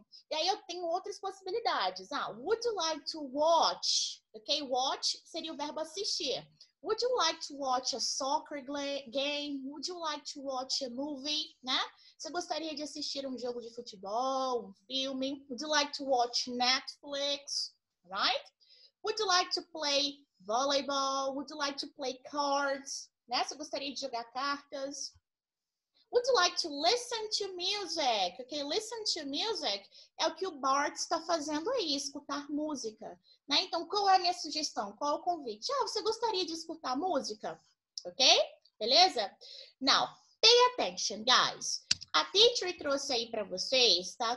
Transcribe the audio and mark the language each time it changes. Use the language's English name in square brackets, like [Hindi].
[Portuguese] E aí eu tenho outras possibilidades. [English] Would you like to watch? Ok? [Portuguese] Watch seria o verbo assistir. [English] Would you like to watch a soccer game? Would you like to watch a movie? [Portuguese] Né? Você gostaria de assistir um jogo de futebol, um filme? [English] Would you like to watch Netflix? Right? Would you like to play volleyball? Would you like to play cards? [Portuguese] Né? Você gostaria de jogar cartas? [English] Would you like to listen to music? [Portuguese] Ok, listen to music é o que o Bart está fazendo aí, escutar música. Né? Então, qual é a minha sugestão? Qual é o convite? Você gostaria de escutar música? Ok? Beleza? [English] Now, pay attention, guys. [Portuguese] A teacher trouxe aí para vocês, tá?